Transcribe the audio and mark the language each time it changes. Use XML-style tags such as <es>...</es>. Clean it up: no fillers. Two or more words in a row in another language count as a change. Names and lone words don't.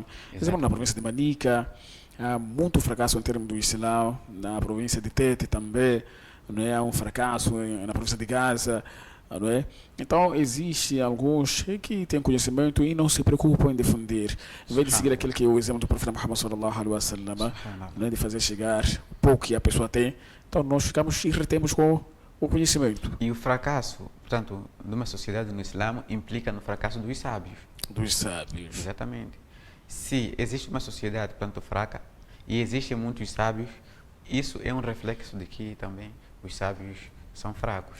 <pt>Por exemplo, na província de Manica, há muito fracasso em termos do Islã, na província de Tete também, não é? Há um fracasso na província de Gaza, não é? Então, existem alguns que têm conhecimento e não se preocupam em defender. Em vez de seguir aquele que é o exemplo do profeta Muhammad</pt> <ar>صلى الله عليه وسلم,</ar> <pt>né, de fazer chegar o pouco que a pessoa tem, então nós ficamos e retemos com o conhecimento. E o fracasso, portanto, de uma sociedade no Islã implica no fracasso dos sábios. Dos sábios. Exatamente. Se existe uma sociedade, portanto, fraca, e existem muitos sábios, isso é um reflexo de que também os sábios são fracos.</pt>